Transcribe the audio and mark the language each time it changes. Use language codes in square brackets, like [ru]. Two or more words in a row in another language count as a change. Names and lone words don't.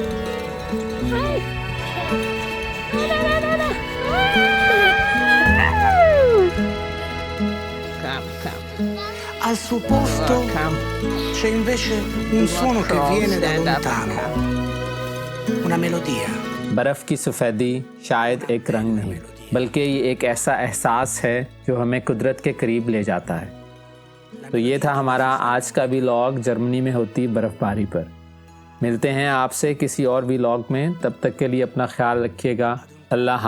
[en] come. [it] Al suo posto [en] Come. [it] c'è invece un suono che viene da [en] Stand up. [it] lontano. Una melodia. [ur] برف کی سفیدی شاید ایک رنگ نہیں بلکہ یہ ایک ایسا احساس ہے جو ہمیں قدرت کے قریب لے جاتا ہے. تو یہ تھا ہمارا آج کا ویلاگ جرمنی میں ہوتی برف باری پر. ملتے ہیں آپ سے کسی اور ویلاگ میں. تب تک کے لیے اپنا خیال رکھیے گا.